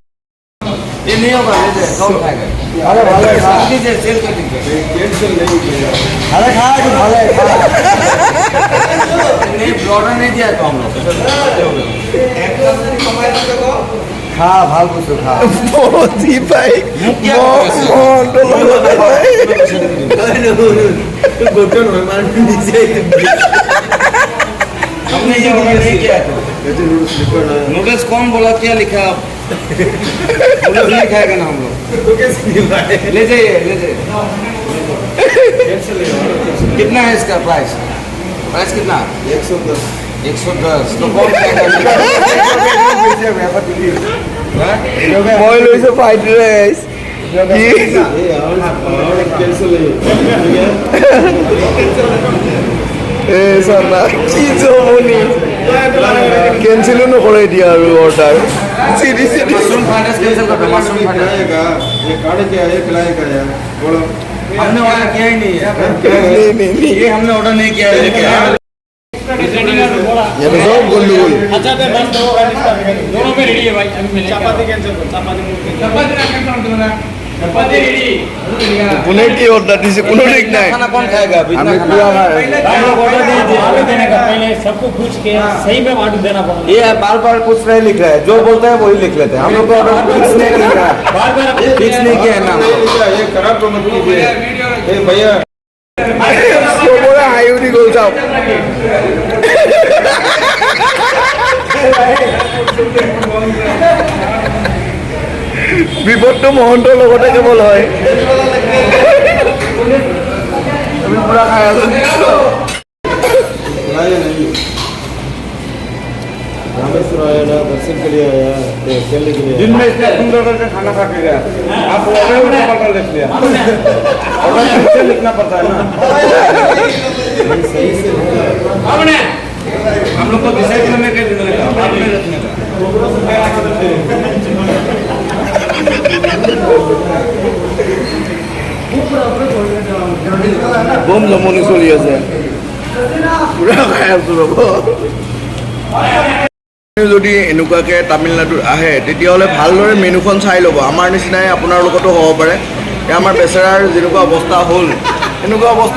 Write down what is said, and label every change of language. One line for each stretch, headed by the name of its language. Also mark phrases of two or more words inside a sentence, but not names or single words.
Assamese: খা ভাল বস্তু খা জি পাই
Hindi: नूडल्स कौन बोला क्या लिखा नूडल्स नहीं खाएगा ना हम लोग ले जाइए कितना है इसका प्राइस कितना 110 तो कौन खाएगा
Assamese: মই লৈছোঁ
English: fried rice
Assamese: কি জমনি কেঞ্চেলো নকৰে এতিয়া আৰু অৰ্ডাৰ চিৰি চিৰি
English: mushroom fried rice
Hindi: कैंसिल कर दो
English: mushroom fried rice
Hindi: ये कार्ड क्या है खिलाएगा यार बोलो हमने ऑर्डर किया ही नहीं है नहीं। ये हमने ऑर्डर नहीं किया है
Assamese: ইয়াতে চব গণ্ডগোল
Hindi: अच्छा तो बस दोनों पे रेडी है भाई अभी मिलेगा चपाती कैंसिल कर चपाती ना कैंसिल कर देना चपाती रेडी
Assamese: কোনে কি অৰ্ডাৰ দিছে কোনো ঠিক নাই
Hindi: खाना कौन खाएगा अभी
Assamese: আমি পুৰা
Hindi: हम लोग ऑर्डर दीजिए ऑर्डर देने का पहले सबको पूछ के सही में ऑर्डर देना पड़ेगा ये बार बार कुछ नहीं लिख रहा है जो बोलता है वही लिख लेते हैं हम लोग को
English: order fix
Hindi: नहीं लिख रहा है बार बार फिक्स नहीं किया है ना ये खराब तो मत कीजिए ए भैया
Assamese: চবৰে হাঁহি উঠি গ'ল চাওক বিপদটো মহন্তৰ লগতে কেৱল হয় আমি পুৰা খাই আছো
Hindi: लाया नहीं रामेश्वर आया ना दर्शन के लिए आया खेलने के लिए दिन में इतना सुंदर करके खाना खा के गया आप ऑर्डर उल्टा पलटा लिख लिया ऑर्डर कैसे लिखना पड़ता है ना सही से हमने हम लोग को डिसाइड करने के लिए आपने रखने का
Assamese: বম জমনি চলি আছে পুৰা খাই আছো ৰ'ব যদি এনেকুৱাকৈ তামিলনাডুত আহে তেতিয়াহ'লে ভালদৰে মেনুখন চাই ল'ব আমাৰ নিচিনাই আপোনাৰ লগতো হ'ব পাৰে আমাৰ বেচেৰাৰ যেনেকুৱা অৱস্থা হ'ল এনেকুৱা অৱস্থা